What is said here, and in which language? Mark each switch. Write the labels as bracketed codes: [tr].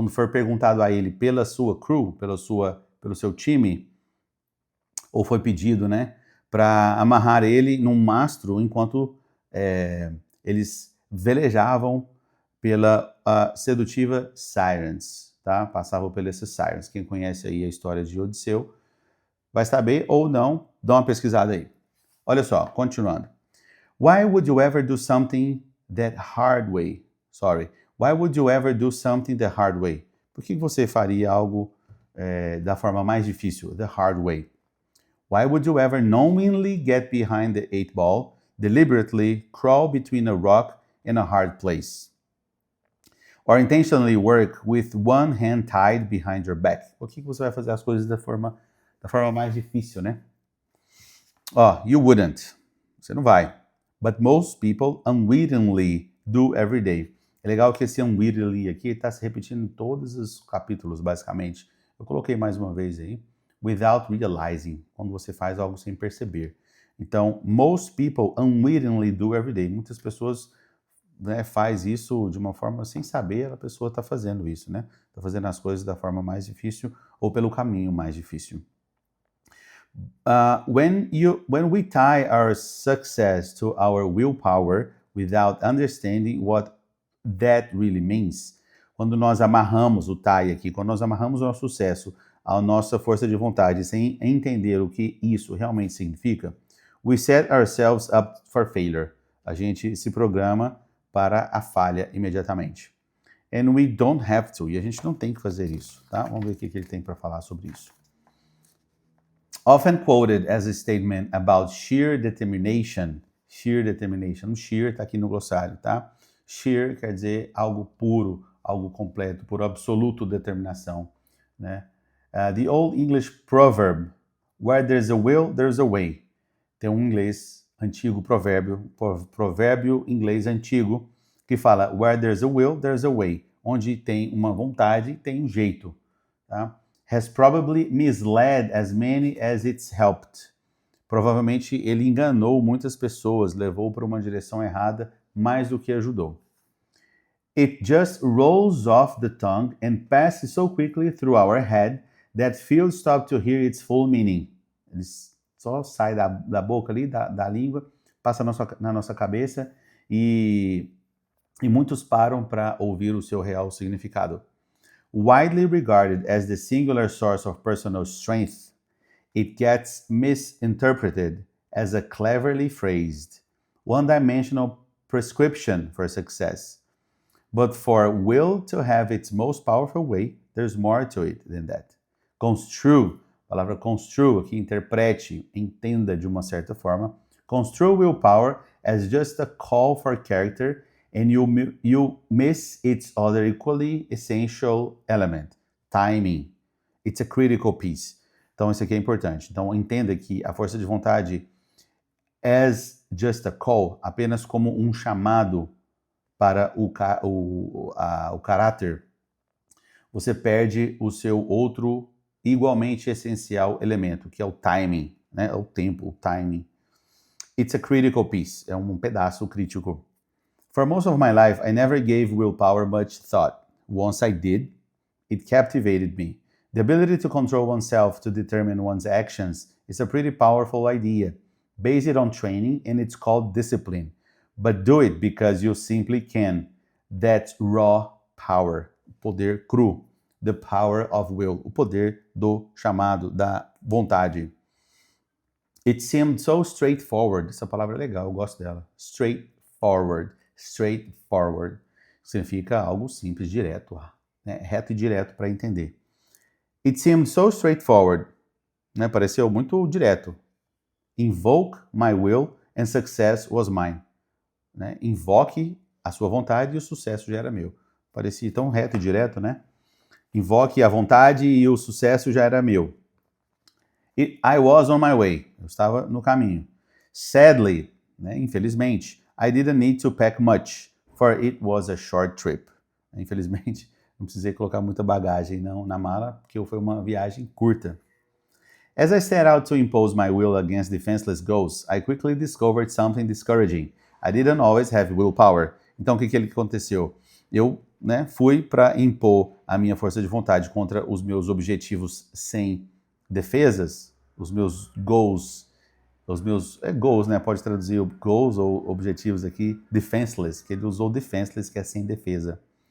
[pt] perguntado a ele pela sua crew, pelo seu time, ou foi pedido, né, para amarrar ele num mastro enquanto eles velejavam pela sedutiva Sirens, tá? Passavam por esses Sirens. Quem conhece aí a história de Odisseu vai saber ou não, dá uma pesquisada aí. Olha só, continuando. [en] Why would you ever do something that hard way? Why would you ever do something the hard way? [pt] Por que você faria algo da forma mais difícil, [en] the hard way? Why would you ever knowingly get behind the 8-ball, deliberately crawl between a rock and a hard place? Or intentionally work with one hand tied behind your back? [pt] Por que você vai fazer as coisas da forma mais difícil, né? [en] You wouldn't. [pt] Você não vai. [en] But most people unwittingly do every day. [pt] É legal que esse unwittingly aqui está se repetindo em todos os capítulos, basicamente. Eu coloquei mais uma vez aí. [en] Without realizing, [pt] quando você faz algo sem perceber. Então, [en] most people unwittingly do every day. [pt] Muitas pessoas né, faz isso de uma forma sem saber, a pessoa está fazendo isso, né? Está fazendo as coisas da forma mais difícil ou pelo caminho mais difícil. [en] When we tie our success to our willpower without understanding what that really means, [pt] quando nós amarramos o tie aqui, quando nós amarramos o nosso sucesso à nossa força de vontade, sem entender o que isso realmente significa, [en] we set ourselves up for failure. [pt] A gente se programa para a falha imediatamente. [en] And we don't have to. [pt] E a gente não tem que fazer isso, tá? Vamos ver o que ele tem para falar sobre isso. [en] Often quoted as a statement about sheer determination. Sheer determination. [pt] Sheer está aqui no glossário, tá? Sheer quer dizer algo puro, algo completo, por absoluto determinação, né? [en] The Old English proverb, where there's a will, there's a way. [pt] Tem um inglês antigo provérbio inglês antigo, que fala, [en] where there's a will, there's a way. [pt] Onde tem uma vontade, tem um jeito, tá? [en] Has probably misled as many as it's helped. [pt] Provavelmente ele enganou muitas pessoas, levou para uma direção errada mais do que ajudou. [en] It just rolls off the tongue and passes so quickly through our head that few stop to hear its full meaning. [pt] Ele só sai da boca ali, da língua, passa na nossa cabeça e muitos param para ouvir o seu real significado. [en] Widely regarded as the singular source of personal strength, it gets misinterpreted as a cleverly phrased, one-dimensional prescription for success. But for will to have its most powerful way, there's more to it than that. [pt] Construe, a palavra construe aqui, interprete, entenda de uma certa forma. [en] Construe willpower as just a call for character and you miss its other equally essential element, timing. It's a critical piece. [pt] Então, isso aqui é importante. Então, entenda que a força de vontade [en] as just a call, [pt] apenas como um chamado para o caráter, você perde o seu outro igualmente essencial elemento, que é o timing, né? É o tempo, o timing. [en] It's a critical piece, [pt] é um pedaço crítico. [en] For most of my life, I never gave willpower much thought. Once I did, it captivated me. The ability to control oneself to determine one's actions is a pretty powerful idea, based on training, and it's called discipline. But do it because you simply can. That's raw power, [pt] o poder cru. [en] The power of will, [pt] o poder do chamado, da vontade. [en] It seemed so straightforward. [pt] Essa palavra é legal, eu gosto dela. Straightforward. Straightforward. Significa algo simples, direto, né? Reto e direto para entender. [en] It seemed so straightforward. [pt] Né? Pareceu muito direto. [en] Invoke my will and success was mine. [pt] Né? Invoque a sua vontade e o sucesso já era meu. Parecia tão reto e direto, né? Invoque a vontade e o sucesso já era meu. [en] I was on my way. [pt] Eu estava no caminho. [en] Sadly, [pt] né? Infelizmente, [en] I didn't need to pack much, for it was a short trip. [pt] Infelizmente, não precisei colocar muita bagagem não, na mala, porque foi uma viagem curta. [en] As I set out to impose my will against defenseless ghosts, I quickly discovered something discouraging. I didn't always have willpower. [pt] Então, o que aconteceu? Eu, né, fui para impor a minha força de vontade contra os meus objetivos sem defesas, os meus goals, goals, né, pode traduzir goals ou objetivos aqui, defenseless, que ele usou defenseless, que é sem defesa.